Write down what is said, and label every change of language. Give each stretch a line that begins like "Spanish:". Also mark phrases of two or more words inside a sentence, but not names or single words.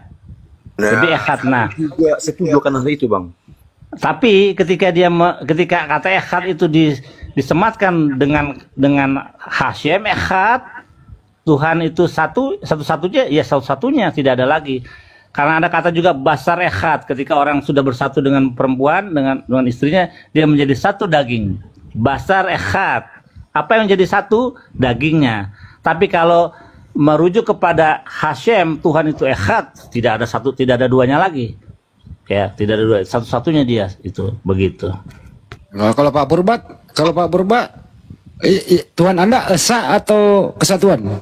Indonesian: Jadi echad. Nah, Juga setuju karena itu, Bang. tapi ketika kata echad itu disematkan dengan
Hebrew: Hashem echad,
Indonesian: Tuhan itu satu-satunya, ya satu-satunya, tidak ada lagi. Karena ada kata juga
Hebrew: basar echad,
Indonesian: ketika orang sudah bersatu dengan perempuan, dengan istrinya, dia menjadi satu daging.
Hebrew: Basar echad.
Indonesian: Apa yang menjadi satu? Dagingnya. Tapi kalau merujuk kepada Hashem, Tuhan itu echad, tidak ada duanya lagi. Ya, tidak ada dua, satu-satunya dia itu, begitu. Nah, kalau Pak Purba, Tuhan Anda esa atau kesatuan?